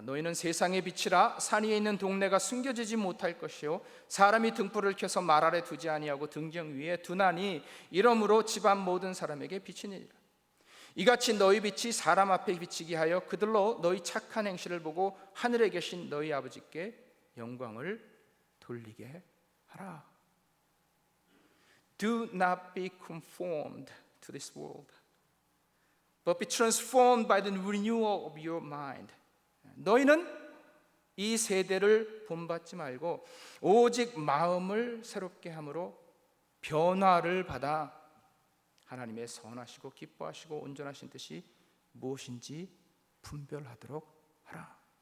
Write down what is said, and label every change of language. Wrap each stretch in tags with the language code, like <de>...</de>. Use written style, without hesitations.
<ko>너희는 세상의 빛이라. 산 위에 있는 동네가 숨겨지지 못할 것이요 사람이 등불을 켜서 말 아래 두지 아니하고 등경 위에 두나니 이러므로 집안 모든 사람에게 비치니라. 이같이 너희 빛이 사람 앞에 비치게 하여 그들로 너희 착한 행실을 보고 하늘에 계신 너희 아버지께 영광을 돌리게 하라.</ko> <en>Do not be conformed to this world, but be transformed by the renewal of your mind.</en> <ko>너희는 이 세대를 본받지 말고 오직 마음을 새롭게 함으로 변화를 받아 하나님의 선하시고 기뻐하시고 온전하신 뜻이 무엇인지 분별하도록 하라.</ko>